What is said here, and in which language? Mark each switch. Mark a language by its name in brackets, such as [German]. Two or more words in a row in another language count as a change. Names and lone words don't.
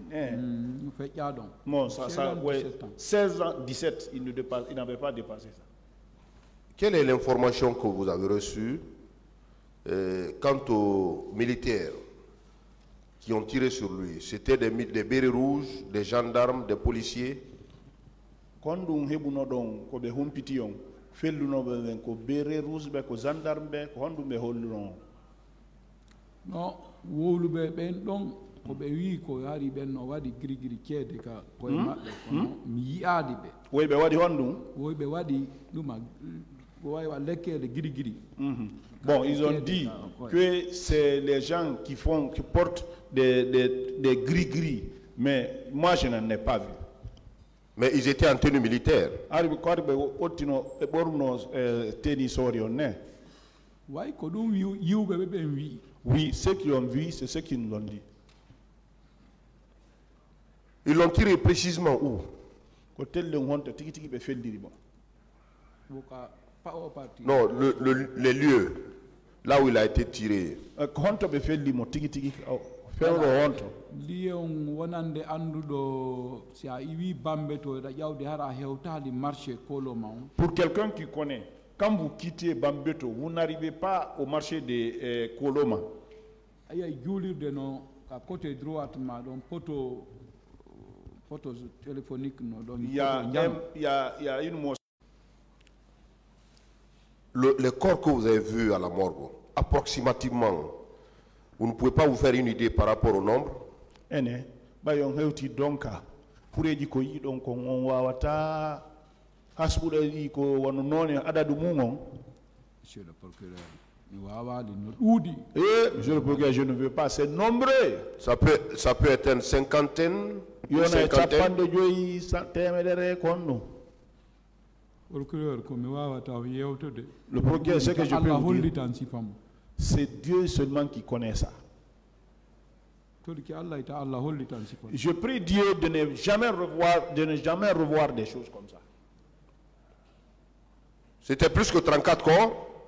[French] Bon, ouais, 16 ans, 17, il n'avait pas dépassé ça. Quelle est l'information que vous avez reçue quant aux militaires qui ont tiré sur lui? C'était des bérets rouges, des gendarmes, des policiers? Quand on a [Fula] don ko be humpiti on felluno be ko [French] bere rouge [Fula] be ko gendarme be ko hondu be holluno no wowluɓe ɓen ɗon koɓe wi ko hari ɓen no waɗi girigiri ceede ka koye maɓɓe kono mi yiyaadi ɓe woyɓe waɗi honɗum woyɓe waɗi ɗuma wawi wa lekkede girigiri. [French] Bon, ils ont dit que c'est les gens qui portent des gris-gris, mais moi je n'en ai pas vu. Mais ils étaient en tenue militaire. Oui, ceux qui ont vu, c'est ceux qui nous l'ont dit. Ils l'ont tiré précisément où? Non, les lieux, là où il a été tiré. [Fula] Lion wonande anduɗo si a iwi bambe to ɗa ƴawde hara hewtali marché koloma on. [French] Pour quelqu'un qui connaît, quand vous quittez Bambeto, vous n'arrivez pas au marché de Koloma. [Fula] Ayay juulirde no ka [French] côté droite [Fula] ma ɗon [French] poto téléphonique [Fula] no ɗon. [French] Il y a une mosquée. Les corps que vous avez vus à la morgue, approximativement, vous ne pouvez pas vous faire une idée par rapport au nombre? [Fula] Ene, bayon hewti donka, pureji ko yi don ko on wawata hasbude ko wono noni adadu mumon. [French] Monsieur le procureur, [Fula] mi wawali no ɗuuɗi. [French] Monsieur le procureur, je ne veux pas, c'est nombreux. Ça peut être une cinquantaine, une cinquantaine. [Fula] Procureur, ko mi wawata yewtude. [French] Le procureur, ce que je peux [Fula] Allah [French] vous [Fula] holli [French] dire, [Fula] tan sifam. [French] c'est Dieu seulement qui connaît ça. Je prie Dieu de ne jamais revoir des choses comme ça. C'était plus que 34 corps.